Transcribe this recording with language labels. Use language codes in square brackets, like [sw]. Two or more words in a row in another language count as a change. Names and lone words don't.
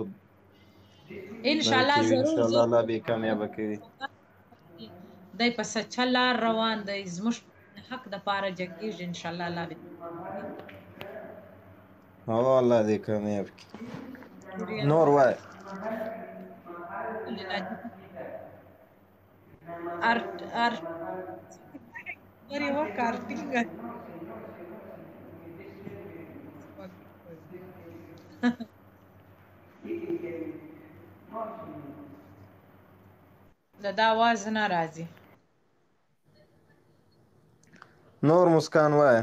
[ps] انشاءالله انشاءالله الله به کامیابه کوي دی په سچه لار روان دی زموږ حق دپاره جنګېږي انشاءالله الله به او الله دې کامیاب کړي نور وایه Ori work artinga. دا आवाज نه راځي نور مسکان وایه